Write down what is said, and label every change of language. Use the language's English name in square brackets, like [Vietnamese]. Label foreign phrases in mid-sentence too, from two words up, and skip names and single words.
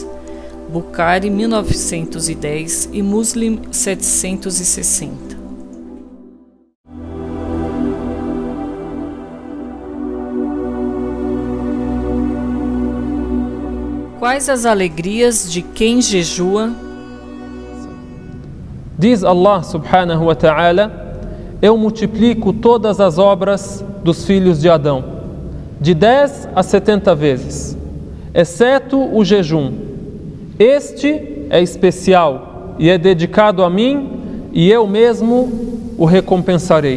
[Portuguese] Bukhari 1910 e Muslim 760. Quais as alegrias de quem jejua? Diz [Arabic] الله سبحانه وتعالى: [Portuguese] eu multiplico todas as obras dos filhos de Adão, de 10 a 70 vezes, exceto o jejum. Este é especial e é dedicado a mim, e eu mesmo o recompensarei.